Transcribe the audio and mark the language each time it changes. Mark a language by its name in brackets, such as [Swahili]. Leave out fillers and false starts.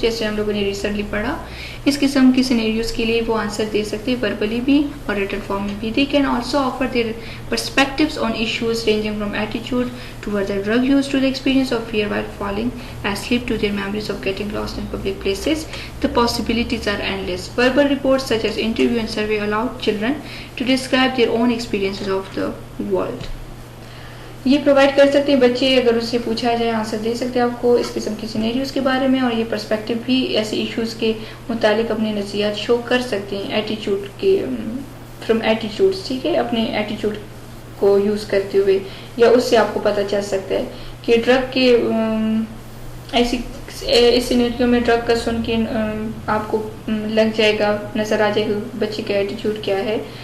[Urdu] جیسے ہم لوگوں نے ریسنٹلی پڑھا، اس قسم کی سینیریوز کے لیے وہ آنسر دے سکتے ہیں وربلی بھی اور ریٹن فارم میں بھی. [English] They can also offer their perspectives on issues ranging from attitude toward the drug use to the experience of fear while falling asleep to their memories of getting lost in public places. The possibilities are endless. Verbal reports such as interview and survey allow children to describe their own experiences of the world. [Urdu] یہ provide کر سکتے ہیں بچے، اگر اس سے پوچھا جائے answer دے سکتے ہیں آپ کو اس قسم کی سینیریوز کے بارے میں. اور یہ پرسپیکٹیو بھی ایسے ایشوز کے متعلق اپنے نظریات شو کر سکتے ہیں ایٹیٹیوڈ کے فرام ایٹیٹیوڈس. ٹھیک ہے، اپنے ایٹیٹیوڈ کو یوز کرتے ہوئے، یا اس سے آپ کو پتہ چل سکتا ہے کہ ڈرگ کے ایسی اس سینیریو میں ڈرگ کا سن کے آپ کو لگ جائے گا، نظر آ جائے گا بچے کا ایٹیٹیوڈ کیا ہے.